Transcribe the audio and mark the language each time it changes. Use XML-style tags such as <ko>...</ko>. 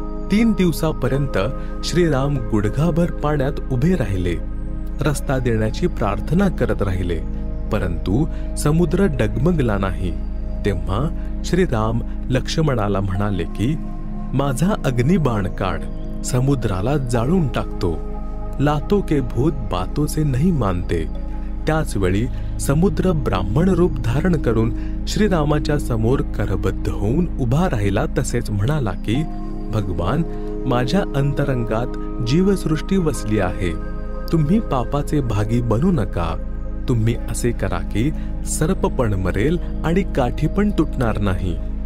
<mr>3 दिवसापर्यंत श्रीराम गुडघाभर पाण्यात उभे राहिले. रस्ता देण्याची प्रार्थना करत राहिले, परंतु समुद्र डगमगला नाही. तेव्हा श्रीराम लक्ष्मणाला म्हणाले की माझा अग्निबाण काढ, समुद्राला जाळून टाकतो.</mr> <hi>लातो के भूत बातों से नहीं मानते.</hi> <mr>त्याच वेळी समुद्र ब्राह्मण रूप धारण करून श्रीरामाच्या समोर करबद्ध होऊन उभा राहिला. तसेच म्हणाला की भगवान, माझ्या अंतरंगात जीवसृष्टी वसली आहे. तुम्ही पापाचे भागी बनू नका. तुम्ही असे करा की सर्प पण मरेल आणि काठी पण तुटणार नाही.</mr>